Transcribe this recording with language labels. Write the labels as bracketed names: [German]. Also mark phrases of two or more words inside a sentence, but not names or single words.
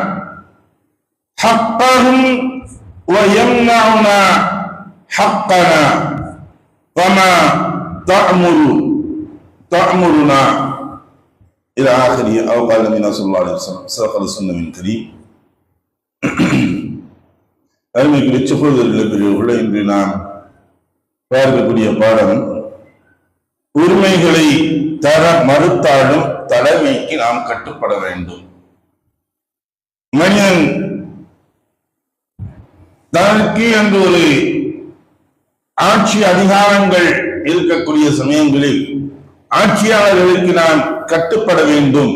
[Arabic] حقهم ويمنعنا حقنا فما تأمرنا إلى آخره أو قال النبي صلى الله عليه وسلم صدق السنة من كريم. [Tamil] அருமைக்குரிய சகோதரர்களே, இன்று நாம் பார்க்கக்கூடிய பாடம் உரிமைகளை தர மறுத்தாலும் தலைமைக்கு நாம் கட்டுப்பட வேண்டும். மனிதன் தனக்கு என்று ஒரு ஆட்சி அதிகாரங்கள் இருக்கக்கூடிய சமயங்களில் ஆட்சியாளர்களுக்கு நாம் கட்டுப்பட வேண்டும்.